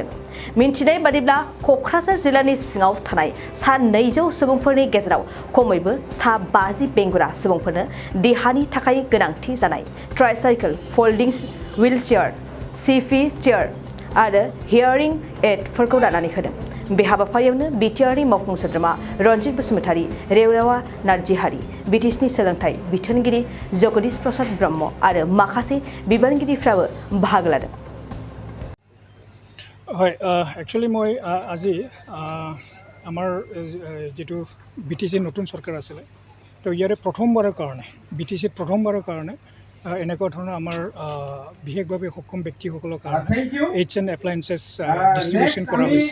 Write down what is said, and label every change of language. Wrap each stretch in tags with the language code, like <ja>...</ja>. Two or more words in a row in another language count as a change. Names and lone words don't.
<brx>मिन्थिनाय बादिब्ला क'क्राझार जिल्लानि सिङाव थानाय सा 200 सुबुंफोरनि गेजेराव खमैबो सा 50 बेंगुरा सुबुंफोरनो देहानि थाखाय गोनांथि जानाय ट्राइसाइकेल,</brx> <en>folding wheelchair,</en> <brx>सिपि चेयार आरो हियारिं एडफोरखौ राननानै होदों। बे हाबाफारियावनो बिटिआरनि मावफुं सोद्रोमा रन्जित बसुमतारी, रेवरावा नार्जिहारि, बिटिसिनि सोलोंथाइ बिथोनगिरि जगदीश प्रसाद ब्रह्म आरो माखासे बिबानगिरिफ्राबो बाहागो लादों।</brx> <as>হয়, একচুৱেলি মই আজি আমাৰ যেটো বিটিসি নতুন সরকার আছিলে তো ইয়াৰে প্ৰথমবাৰৰ কাৰণে বিটিসিত প্ৰথমবাৰৰ কাৰণে এনেকুৱা ধৰণৰ আমাৰ বিশেষভাৱে সক্ষম ব্যক্তিসকলৰ কাৰণে</as> <en>aids and appliances distribution</en> <as>কৰা হৈছে।</as>